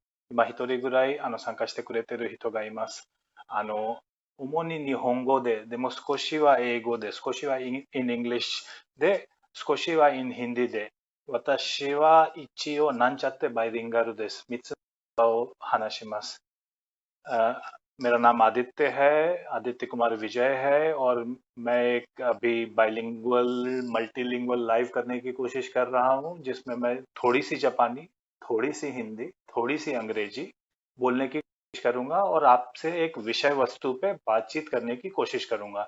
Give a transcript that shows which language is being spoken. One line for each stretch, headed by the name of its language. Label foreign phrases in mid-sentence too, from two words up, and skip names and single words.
Japanese: 今一人ぐらい参加してくれてる人がいます。あの、主に日本語で、でも少しは英語で、少しは
English: in English
Japanese: で、少しは
English: in Hindi
Japanese: で、私は一応なんちゃってバイリンガルです。三つを話します。
Hindi: अ, मेरा नाम आदित्य है, आदित्य कुमार विजय है और मैं एक अभी
English: bilingual multilingual
Hindi: लाइव करने की कोशिश कर रहा हूँ जिसमें मैं थोड़ी सी जापानी, थोड़ी सी हिंदी, थोड़ी सी अंग्रेजी बोलने की कोशिश करूंगा और आपसे एक विषय वस्तु पे बातचीत करने की कोशिश करूंगा।